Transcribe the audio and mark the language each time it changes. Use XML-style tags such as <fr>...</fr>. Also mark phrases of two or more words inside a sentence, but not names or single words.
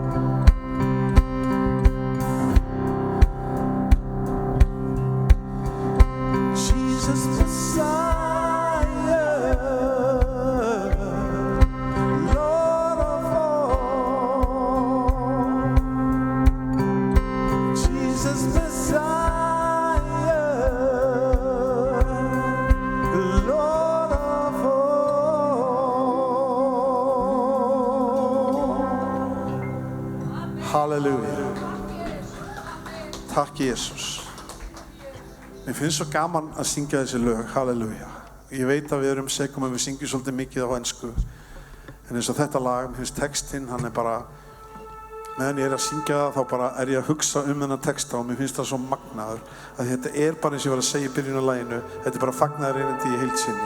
<en>Jesus Messiah, Lord of all. Jesus Messiah, Lord of all.</en> <is>Halleluja. Takk Jesus. Mér finnst svo gaman að syngja þessi lög, halleluja. Ég veit að við erum segum að við syngjum svolítið mikið á ensku, en eins og þetta lag, mér finnst textinn, hann er bara, meðan ég er að syngja það, þá bara er ég að hugsa þennan texta og mér finnst það svo magnaður, að þetta er bara eins og ég var að segja í byrjun á laginu, þetta er bara fagnaðarerindi í heild sinni.</is>